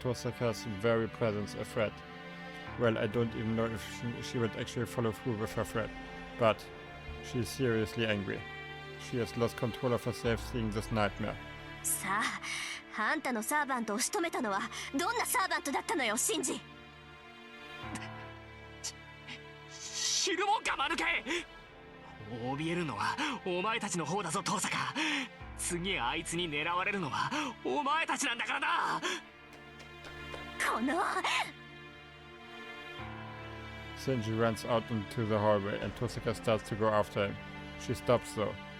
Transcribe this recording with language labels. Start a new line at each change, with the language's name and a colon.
English: Tosaka's very presence a threat. Well, I don't even know if she would actually follow through with her threat, but she is seriously angry. She has lost control of herself seeing this nightmare.
Japanese: さあ、あんたのサーバントを仕留めたのはどんなサーバントだったのよ、シンジ。知るもんか、マヌケ。怯えるのはお前たちの方だぞ、トサカ。次あいつに狙われるのはお前たちなんだからな。この
English: Shinji runs out into the hallway and Tosaka starts to go after him. She stops though.